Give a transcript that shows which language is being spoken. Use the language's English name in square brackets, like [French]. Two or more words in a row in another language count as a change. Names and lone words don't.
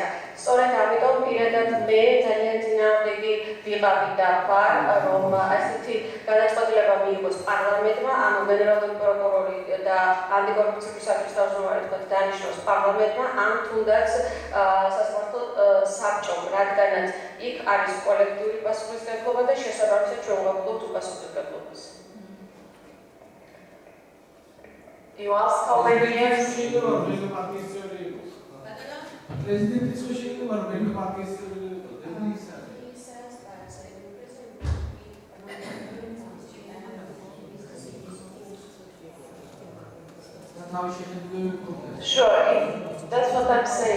[Georgian] სწორედ ამიტომ პირადად მე ძალიან წინააღმდეგი ვიყავი და ვარ, რომ ასეთი გადაწყვეტილება მიიღოს პარლამენტმა, ანუ გენერალური პროკურორი და ანტიკორუფციული საბჭოს თავმჯდომარე დანიშნოს პარლამენტმა, ან თუნდაც სასამართლო საბჭომ, რადგანაც იქ არის კოლექტიური პასუხისმგებლობა და შესაბამისად ჩვენ ვღებულობთ უპასუხისმგებლობას. [English] You ask how many years? President is pushing for many parties. Sure, that's what I'm saying.